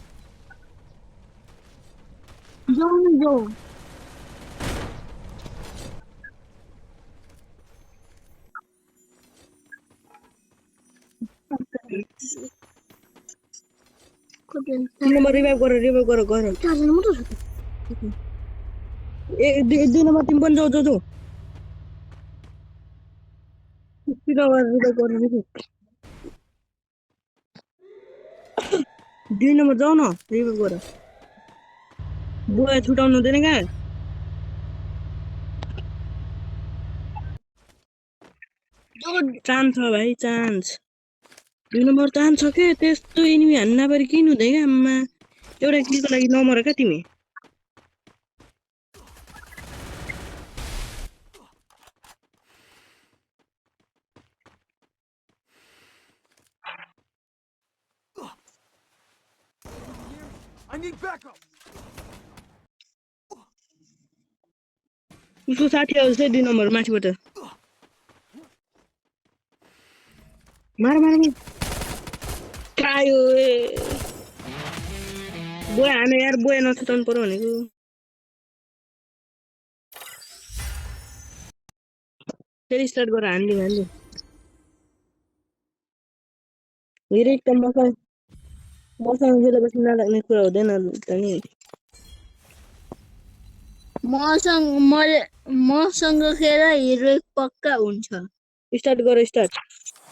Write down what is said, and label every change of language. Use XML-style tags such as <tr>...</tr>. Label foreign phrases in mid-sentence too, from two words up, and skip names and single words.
<hi>जो जो तीन नंबर रिवाइव करो</hi> <ne>दुई नंबर तिमी पनि जाऊ जाऊ जाऊ रिवाइव गर्नु दुई नम्बर जाऊ न रिवाइव गर बुवा छुटाउनु हुँदैन क्या चान्स छ भाइ चान्स दुई नम्बर चान्स छ के त्यस्तो एनिमी हान्नु नपरी किन हुँदैन क्या आम्मा एउटा किलको लागि नमर क्या तिमी</ne> <en>I need backup.</en> <ne>उसको साथी आउँछ है दुई नम्बर माथिबाट मार मार मार आयो बोया हाने यार बोया नछुटाउनु पर्यो भनेको फेरि स्टार्ट गरेर हान्दिउँ हेरे त मसँग खेलेपछि नलाग्ने कुरा हुँदैन त नि मसँग खेल हिरो पक्का हुन्छ स्टार्ट गर स्टार्ट</ne>